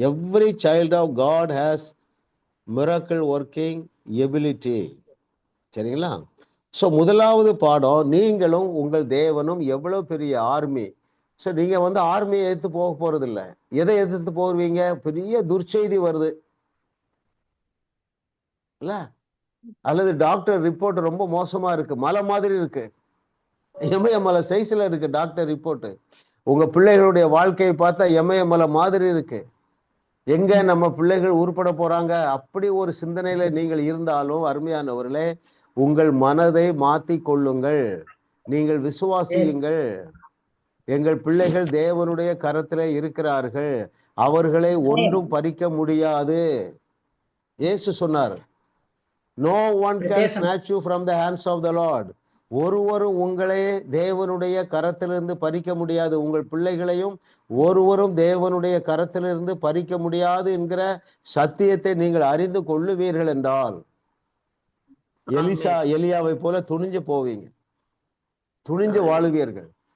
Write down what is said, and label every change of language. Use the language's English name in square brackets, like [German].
[English] Every child of God has miracle working ability. [Tamil] சரிங்களா? So முதலாவது பாடம், நீங்களும் உங்கள் தேவனும் எவ்வளவு பெரிய ஆர்மி. சோ நீங்க ஆர்மியை எதிர்த்து போக போறது இல்ல. எதை எதிர்த்து போவீங்க? பெரிய துர்ச்செய்தி வருது இல்ல, அல்லது டாக்டர் ரிப்போர்ட் ரொம்ப மோசமா இருக்கு, மலை மாதிரி இருக்கு, இமயமலை சைஸ்ல இருக்கு டாக்டர் ரிப்போர்ட். உங்க பிள்ளைகளுடைய வாழ்க்கையை பார்த்தா இமயமலை மாதிரி இருக்கு. எங்க நம்ம பிள்ளைகள் உருப்பட போறாங்க? அப்படி ஒரு சிந்தனையில நீங்கள் இருந்தாலும் அருமையானவர்களே, உங்கள் மனதை மாத்தி கொள்ளுங்கள். நீங்கள் விசுவாசியுங்கள். எங்கள் பிள்ளைகள் தேவனுடைய கரத்திலே இருக்கிறார்கள், அவர்களை ஒன்றும் பறிக்க முடியாது. இயேசு சொன்னார், [English] no one can snatch you from the hands of the Lord. [Tamil] ஒருவரும் உங்களை தேவனுடைய கரத்திலிருந்து பறிக்க முடியாது. உங்கள் பிள்ளைகளையும் ஒருவரும் தேவனுடைய கரத்திலிருந்து பறிக்க முடியாது என்கிற சத்தியத்தை நீங்கள் அறிந்து கொள்ளுவீர்கள் என்றால் எலியாவை போல துணிஞ்சு போவீங்க, துணிஞ்சு வாழுவீர்கள்.